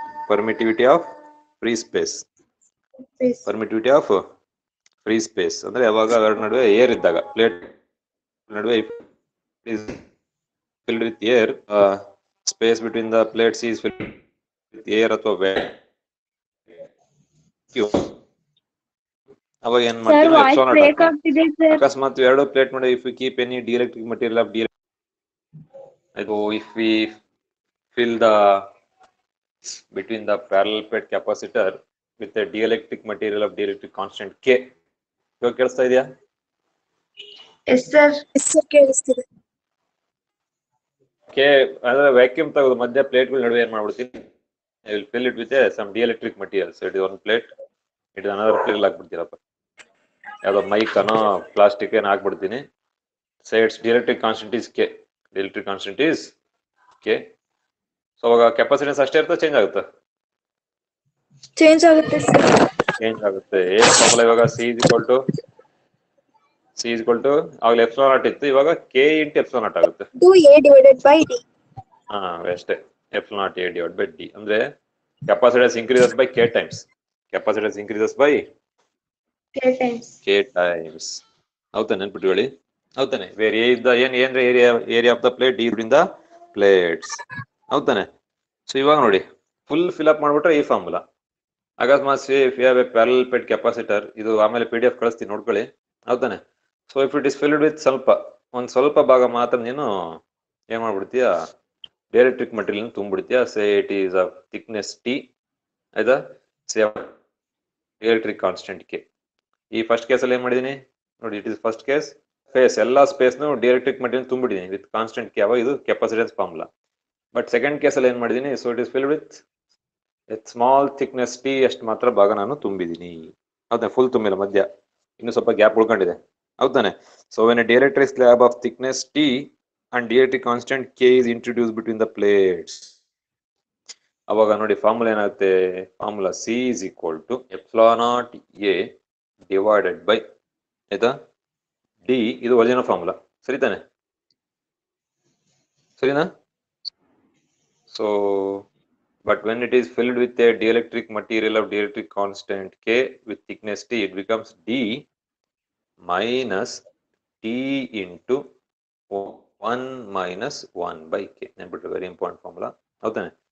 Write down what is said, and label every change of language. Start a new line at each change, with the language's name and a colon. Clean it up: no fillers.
English: Permittivity of free space. Permittivity of free space
Kannada: ಅಂದ್ರೆ ಯಾವಾಗ ಎರಡು ನಡುವೆ ಏರ್ ಇದ್ದಾಗ ಪ್ಲೇಟ್ ನಡುವೆ
English: is filled with air, space between the plates is filled with air ಅಥವಾ vacuum.
Kannada: ಅವಾಗ ಏನ್ ಮಾಡ್ತೀವಿ epsilon naught ಹಾಕ್ತೀವಿ. ಅಕಸ್ಮಾತ್ ಎರಡು ಪ್ಲೇಟ್ ನಡುವೆ
English: if we keep any dielectric material of if we fill the between the parallel plate capacitor with a dielectric material of dielectric constant K.
Kannada: ಇವಾಗ ಕೇಳಿಸ್ತಾ ಇದೆಯಾ?
English: Yes sir.
Kannada: ಕೇಳಿಸ್ತಿದೆ. K ಅಂದ್ರೆ ವ್ಯಾಕ್ಯೂಮ್ ತೆಗೆದು ಮಧ್ಯ ಪ್ಲೇಟ್ಗಳ ನಡುವೆ ಏನ್ ಮಾಡ್ಬಿಡ್ತೀನಿ,
English: I will fill it with some dielectric material. So it is one plate, it is another plate
Kannada: ಹಾಕ್ಬಿಡ್ತೀರಪ್ಪ, ಯಾವ್ದೋ ಮೈಕ್ ಅನ್ನೋ ಪ್ಲಾಸ್ಟಿಕ್ ಏನೋ ಹಾಕ್ಬಿಡ್ತೀನಿ.
English: So its dielectric constant is K. Dielectric constant is K.
Kannada: So ಅವಾಗ ಕೆಪಾಸಿಟೆನ್ಸ್ ಅಷ್ಟೇ ಇರ್ತದೆ, change ಆಗುತ್ತೆ? Change ಆಗುತ್ತೆ sir. Change ಆಗುತ್ತೆ. ಏನ್ ಫಾರ್ಮುಲಾ ಇವಾಗ? C is equal to ಆವಾಗ ಎಪ್ಸಿಲಾನ್ ನಾಟ್ ಇತ್ತು, ಇವಾಗ K ಇಂಟು ಎಪ್ಸಿಲಾನ್ ನಾಟ್ ಆಗುತ್ತೆ.
English: 2A divided by D. ಹಾ ಅಷ್ಟೇ, epsilon naught A divided by D. ಅಂದ್ರೆ capacitance increases by K times. Capacitance increases by K times.
Kannada: ಹೌದಾ? ನೆನ್ಪಿಟ್ಕೊಳ್ಳಿ. ಹೌದಾನೆ?
English: Where A ಇದ್ದ ಏನ್ area of the plate, D in the plates. ಹೌದಾನೆ?
Kannada: So ಇವಾಗ ನೋಡಿ full fill up ಮಾಡ್ಬಿಟ್ರೆ ಈ ಫಾರ್ಮುಲಾ. ಅಕಸ್ಮಾತ್
English: if you have a parallel plate capacitor,
Kannada: ಇದು ಆಮೇಲೆ PDF ಕಳಿಸ್ತೀನಿ ನೋಡ್ಕೊಳ್ಳಿ. ಹೌದಾನೆ?
English: so if it is filled with
Kannada: ಒಂದ್ ಸ್ವಲ್ಪ ಭಾಗ ಮಾತ್ರ ನೀನು ಏನ್ ಮಾಡ್ಬಿಡ್ತೀಯ, dielectric material ತುಂಬಿಡ್ತೀಯ.
English: Say it is of thickness T, ಆಯ್ತಾ? Say dielectric constant K.
Kannada: ಈ ಫಸ್ಟ್ ಕೇಸಲ್ಲಿ ಏನ್ ಮಾಡಿದೀನಿ ನೋಡಿ,
English: It is first case.
Kannada: ಎಲ್ಲಾ ಸ್ಪೇಸ್ನು dielectric material ತುಂಬಿಡಿದೀನಿ with constant K. ಇದು ಕೆಪಾಸಿಟೆನ್ಸ್ ಫಾರ್ಮುಲಾ. ಬಟ್ ಸೆಕೆಂಡ್ ಕೇಸಲ್ಲಿ ಏನ್ ಮಾಡಿದೀನಿ,
English: so it is filled with small thickness T,
Kannada: ಅಷ್ಟು ಮಾತ್ರ ಭಾಗ ನಾನು ತುಂಬಿದೀನಿ. ಹೌದಾ? ಫುಲ್ ತುಂಬಿಲ್ಲ, ಮಧ್ಯ ಇನ್ನು ಸ್ವಲ್ಪ gap ಉಳ್ಕೊಂಡಿದೆ.
English: ಹೌದಾನೆ? So when a dielectric slab of thickness T and dielectric constant K is introduced between the plates,
Kannada: ಅವಾಗ ನೋಡಿ ಫಾರ್ಮುಲಾ ಏನಾಗುತ್ತೆ?
English: Formula C is equal to epsilon naught A divided by, ಆಯ್ತಾ, D.
Kannada: ಇದು original formula, ಸರಿ ತಾನೆ?
English: ಸರಿನಾ? So but when it is filled with a dielectric material of dielectric constant K with thickness T, it becomes D minus T into 1 minus 1 by K. Very important formula. Okay.